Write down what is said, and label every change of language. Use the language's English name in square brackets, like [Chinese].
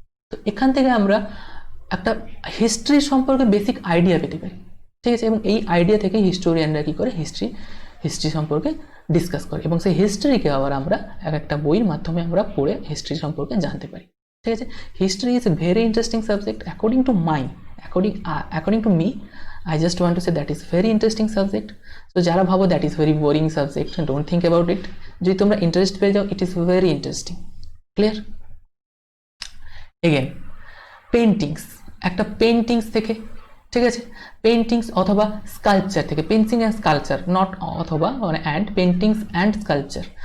[Bangla] তো এখান থেকে আমরা একটা হিস্ট্রি সম্পর্কে বেসিক আইডিয়া পেতে পারি, ঠিক আছে? এবং এই আইডিয়া থেকে হিস্টোরিয়ানরা কী করে হিস্ট্রি সম্পর্কে ডিসকাস করে, এবং সেই হিস্ট্রিকে আবার আমরা এক একটা বইয়ের মাধ্যমে আমরা পড়ে হিস্ট্রি সম্পর্কে জানতে পারি, ঠিক আছে? [English] History is a very interesting subject according to according to me. I just want to say that is very interesting subject. So [Bangla] যারা ভাবো [English] that is very boring subject, don't think about it. [Bangla] যদি তোমরা interest পেয়ে যাও, [English] it is very interesting. Clear? Again, [Bangla] paintings, একটা paintings থেকে, ঠিক আছে, পেন্টিংস অথবা স্কাল্পচার থেকে, পেন্টিং অ্যান্ড স্কাল্পচার, নট অথবা মানে অ্যান্ড, পেন্টিংস অ্যান্ড স্কাল্পচার।